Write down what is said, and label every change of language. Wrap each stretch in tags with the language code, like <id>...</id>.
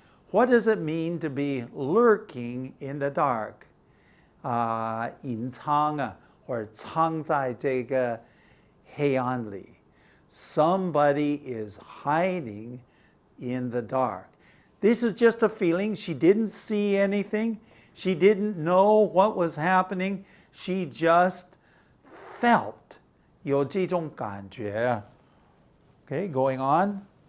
<en>What does it mean to be lurking in the dark?</en> <zh>隐藏啊, or 藏在这个黑暗里.</zh> <en>Somebody is hiding in the dark. This is just a feeling. She didn't see anything. She didn't know what was happening. She just felt</en> <zh>有这种感觉。</zh> <en>Okay, going on.</en>